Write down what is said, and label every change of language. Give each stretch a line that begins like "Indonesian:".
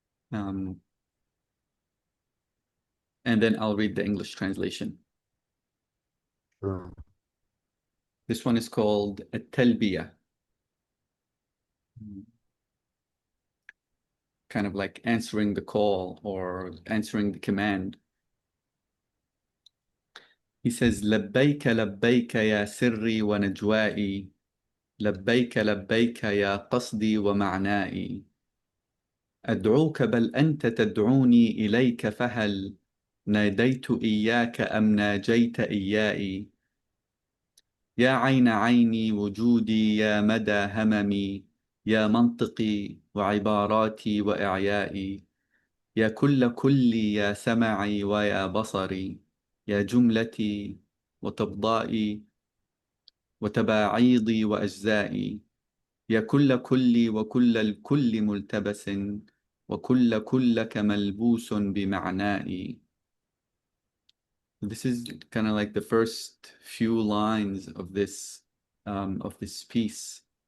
English: And then I'll read the English translation. sure. This one is called At-Talbiyah. Kind of like answering the call or answering the command. He says,
Arabic: لبيك لبيك يا سري ونجوائي لبيك لبيك يا قصدي ومعنائي أدعوك بل أنت تدعوني إليك فهل ناديت إياك أم ناجيت إياي يا عين عيني وجودي يا مدى هممي يا منطقي وعباراتي وإعيائي يا كل كلي يا سمعي ويا بصري يا جملتي وتبضائي وتباعيضي وأجزائي يا كل كلي وكل الكل ملتبس وكل كلك ملبوس بمعنائي.
English: This is kind of like the first few lines of this piece.